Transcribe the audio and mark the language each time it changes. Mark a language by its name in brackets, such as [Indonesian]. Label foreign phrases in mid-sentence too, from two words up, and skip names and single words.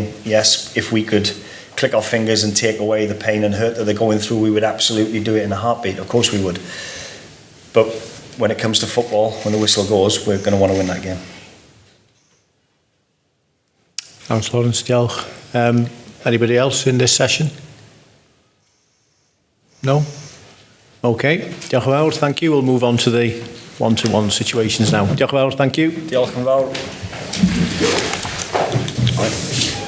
[English] And yes, if we could click our fingers and take away the pain and hurt that they're going through, we would absolutely do it in a heartbeat. Of course we would. But when it comes to football, when the whistle goes, we're going to want to win that game. Thanks, Lawrence. Diolch. Anybody else in this session? No? Okay. [Welsh] Diolch yn fawr, [English] thank you. We'll move on to the one-to-one situations now. [Welsh] Diolch yn fawr, [English] thank you. [Welsh] Diolch yn fawr.